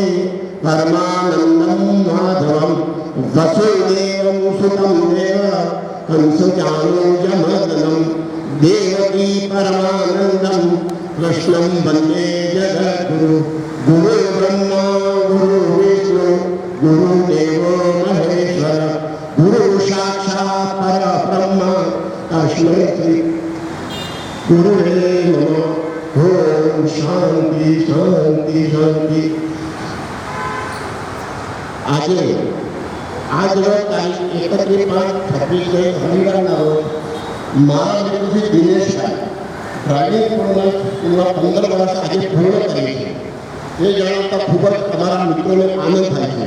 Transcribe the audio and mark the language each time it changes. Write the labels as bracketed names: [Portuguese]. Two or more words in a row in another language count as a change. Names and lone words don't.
[Sanskrit] परमानन्दं माधवं वसुदेवं सुतं देव कंसचाणूरमर्दनं देवकी परमानन्दं कृष्णं वन्दे जगद्गुरु गुरु ब्रह्मा गुरु विष्णु गुरुदेवो महेश्वर गुरु साक्षात् परब्रह्म तस्मै श्री गुरुवे नमः। ओम शांति शांति शांति। [Gujarati] આજ તારીખ 31/5/26 રવિવારના રોજ મારા મિત્ર દિનેશભાઈ ડ્રાઇવિંગ સ્કૂલમાં 15 વર્ષ આજે પૂર્ણ કરી છે એ જણાવતા ખૂબ જ તમારા મિત્રોને આનંદ થાય છે।